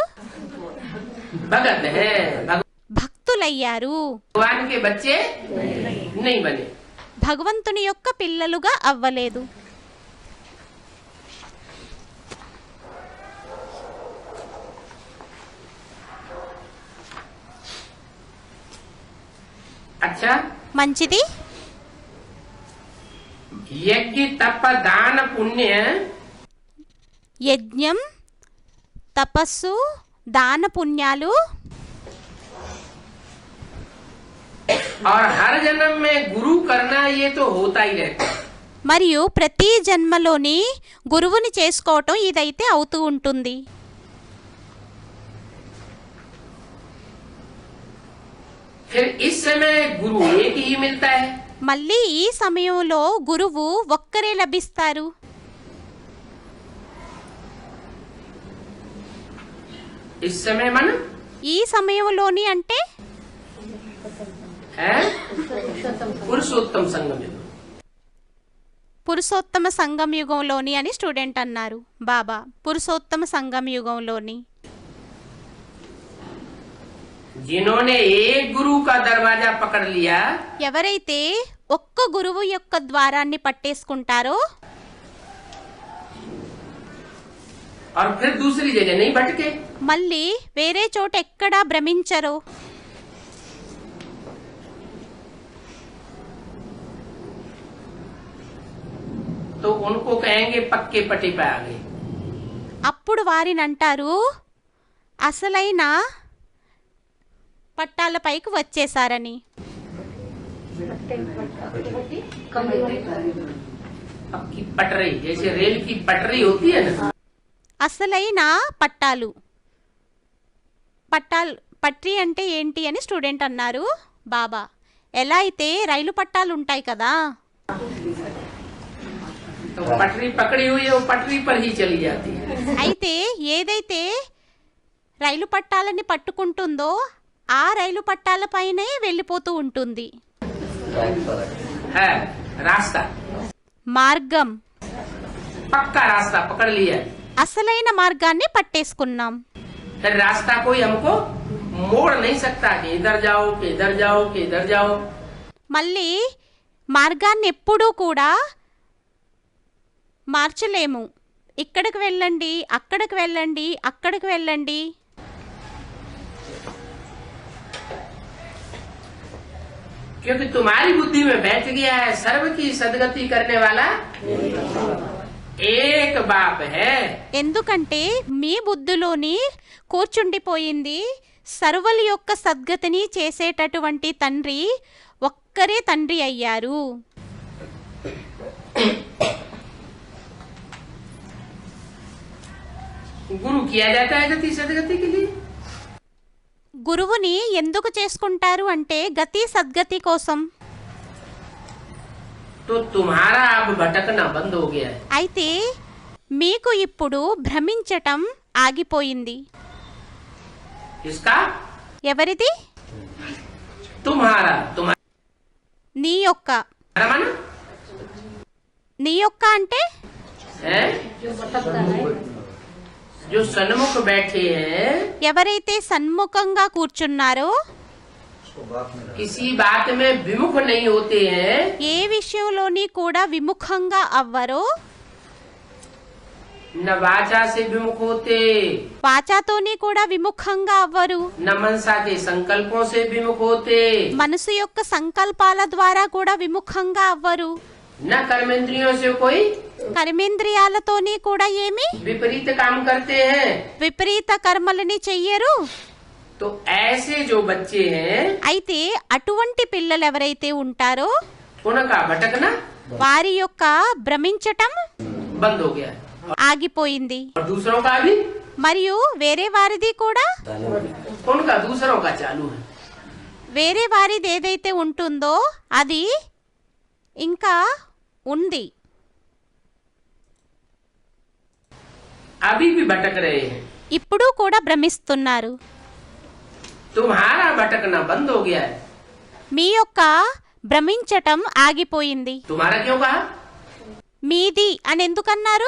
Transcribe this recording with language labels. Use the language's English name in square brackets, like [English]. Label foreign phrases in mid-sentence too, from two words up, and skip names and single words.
[Hindi] भगत है, [Telugu] భక్తులయ్యారు. [Hindi] भगवान के बच्चे नहीं बने। [Telugu] భగవంతుని యొక్క పిల్లలుగా అవ్వలేదు. [Hindi] अच्छा, [Telugu] మంచిది. [Hindi] यज्ञ तप दान पुण्य [Telugu] యజ్ఞం, తపస్సు, దాన పుణ్యాలు [Hindi] और हर जन्म में गुरु करना, ये तो होता ही रहता है। [Telugu] మరియు ప్రతి జన్మలోని గురువుని చేసుకోవటం ఇదైతే అవుతూ ఉంటుంది. [Hindi] फिर इस समय गुरु एक ही मिलता है। [Telugu] మళ్ళీ ఈ సమయంలో గురువు ఒక్కరే లభిస్తారు. [Hindi] इस समय मन [Telugu] ఈ సమయంలోని అంటే [Hindi] है पुरुषोत्तम संगम युग। [Telugu] పురుషోత్తమ సంగం యుగంలోని అని స్టూడెంట్ అన్నారు బాబా. పురుషోత్తమ సంగం యుగంలోని. [Hindi] जिन्होंने एक गुरु का दरवाजा पकड़ लिया, [Telugu] ఎవరైతే ఒక్క గురువు యొక్క ద్వారాన్ని పట్టేసుకుంటారో, [Hindi] और फिर दूसरी जगह नहीं भटके, [Telugu] మళ్ళీ వేరే చోట ఎక్కడా భ్రమించరో, [Hindi] तो उनको कहेंगे पक्के पट्टे पे आ गए। [Telugu] అప్పుడు వారిని అంటారు అసలైన పట్టాలపైకి వచ్చేసారని. [Hindi] पक्की पटरी, जैसे रेल की पटरी होती है ना, [Telugu] అసలైన పట్టాలు. పట్రీ అంటే ఏంటి అని స్టూడెంట్ అన్నారు బాబా. ఎలా అయితే రైలు పట్టాలు ఉంటాయి కదా, [Hindi] तो पटरी पकड़ी हुई है, वो पटरी पर ही चली जाती है। [Telugu] అయితే ఏదైతే రైలు పట్టాలని పట్టుకుంటుందో ఆ రైలు పట్టాలపైనే వెళ్ళిపోతూ ఉంటుంది. [Hindi] है रास्ता, [Telugu] మార్గం, [Hindi] पक्का रास्ता पकड़ लिया। [Telugu] అసలైన మార్గాన్ని పట్టేసుకున్నాం. [Hindi] फिर रास्ता कोई हमको मोड़ नहीं सकता कि इधर जाओ, कि इधर जाओ, कि इधर जाओ। [Telugu] మళ్ళీ మార్గాన్ని ఎప్పుడూ కూడా మార్చలేము. ఇక్కడికి వెళ్ళండి, అక్కడికి వెళ్ళండి, అక్కడికి వెళ్ళండి. [Hindi] क्योंकि तुम्हारी बुद्धि में बैठ गया है सर्व की सदगति करने वाला एक बाप है। [Telugu] ఎందుకంటే మీ బుద్ధిలోని కూర్చుండిపోయింది సర్వుల యొక్క సద్గతిని చేసేటటువంటి తండ్రి ఒక్కరే తండ్రి అయ్యారు. [Hindi] गुरु किया जाता है गति सदगति के लिए। [Telugu] గురువుని ఎందుకు చేసుకుంటారు అంటే గతి సద్గతి కోసం. [Hindi] तो तुम्हारा अब भटकना बंद हो गया है। [Telugu] అయితే మీకు ఇప్పుడు భ్రమించటం ఆగిపోయింది. [Hindi] इसका [Telugu] ఎవరిది? [Hindi] तुम्हारा [Telugu] నీ యొక్క. [Hindi] मन [Telugu] నీ యొక్క అంటే [Hindi] है जो सन्मुख बैठे हैं, [Telugu] ఎవరైతే సన్ముఖంగా కూర్చున్నారో [Hindi] किसी बात में विमुख नहीं होते हैं, [Telugu] ఏ విషయంలోని కూడా విముఖంగా అవ్వరో, [Hindi] न वाचा से विमुख होते, [Telugu] వాచాతోని కూడా విముఖంగా అవ్వరు, [Hindi] न मनसा के संकल्पों से विमुख होते, [Telugu] మనసు యొక్క సంకల్పాల ద్వారా కూడా విముఖంగా అవ్వరు, [Hindi] न कर्मेंद्रियों से कोई [Telugu] కర్మేంద్రియాలతోని కూడా ఏమి [Hindi] विपरीत काम करते हैं। [Telugu] విపరీత కర్మలని చెయ్యరు. [Hindi] तो ऐसे जो बच्चे हैं [Telugu] అయితే అటువంటి పిల్లలు ఎవరైతే ఉంటారో [Hindi] उनका भटकना [Telugu] వారి యొక్క భ్రమించటం [Hindi] बंद हो गया है। [Telugu] ఆగిపోయింది. [Hindi] और दूसरों का भी, [Telugu] మరియు వేరే వారిది కూడా, [Hindi] उनका दूसरों का चालू है। [Telugu] వేరే వారిది ఏదైతే ఉంటుందో అది ఇంకా ఉంది, [Hindi] अभी भी भटक रहे हैं। [Telugu] ఇప్పుడు కూడా భ్రమిస్తున్నారు. [Hindi] तुम्हारा भटकना बंद हो गया है। [Telugu] మీ యొక్క భ్రమించటం ఆగిపోయింది. [Hindi] तुम्हारा क्यों कहा? [Telugu] మీది అని ఎందుకన్నారు?